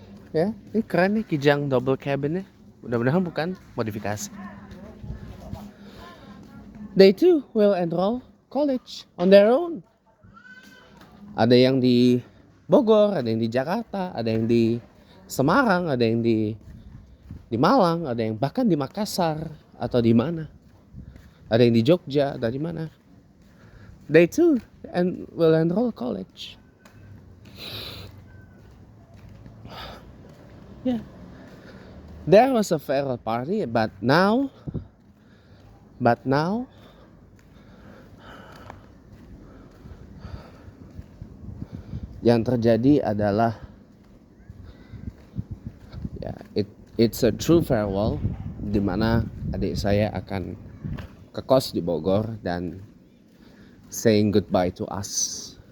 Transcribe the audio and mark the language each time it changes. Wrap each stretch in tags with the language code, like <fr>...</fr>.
<id>Ya, ini keren nih Kijang double cabin nya. Mudah-mudahan bukan modifikasi.</id> <en>They too will enroll college on their own.</en> <id>Ada yang di Bogor, ada yang di Jakarta, ada yang di Semarang, ada yang di Malang, ada yang bahkan di Makassar atau di mana. Ada yang di Jogja, ada di mana.</id> <en>They too will enroll college. Yeah. There was a farewell party, but now</en> <id>yang terjadi adalah</id> <en>it's a true farewell,</en> <id>di mana adik saya akan ke kos di Bogor dan</id> <en>saying goodbye to us.</en>